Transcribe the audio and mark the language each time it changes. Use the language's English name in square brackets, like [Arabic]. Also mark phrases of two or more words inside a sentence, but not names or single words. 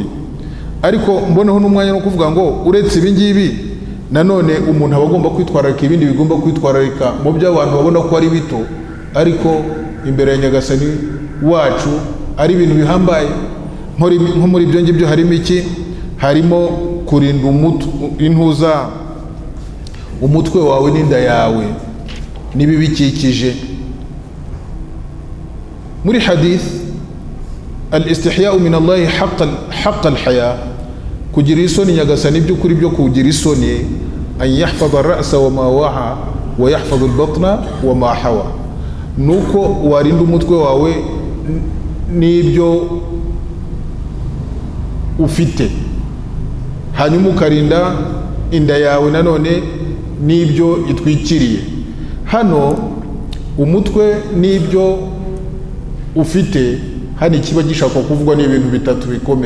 [Kinyarwanda] Ariko mboneho n'umwanya no kuvuga ngo uretse ibi ngibi nanone umuntu aba agomba kwitwararika ibindi bigomba kwitwararika mu byo abantu babona ko ari bito, ariko imbere ya Nyagasani wacu ari ibintu bihambaye. Nko muri ibyo ngibyo harimo iki? Harimo kurinda umutwe wawe n'inda yawe n'ibibikikije. muri hadith [Arabic] الاستحياء من الله حق الحياء, [Kinyarwanda] kugira isoni nyagasani by'ukuri byo kugira isoni, [Arabic] أن يحفظ الرأس وما وعى ويحفظ البطن وما حوى, [Kinyarwanda] nuko warinda umutwe wawe n'ibyo ufite, hanyuma ukarinda inda yawe nanone n'ibyo itwikiriye. Hano umutwe n'ibyo ufite, hano ikiba gishaka kuvugwa n'ibintu bitatu bikomeye.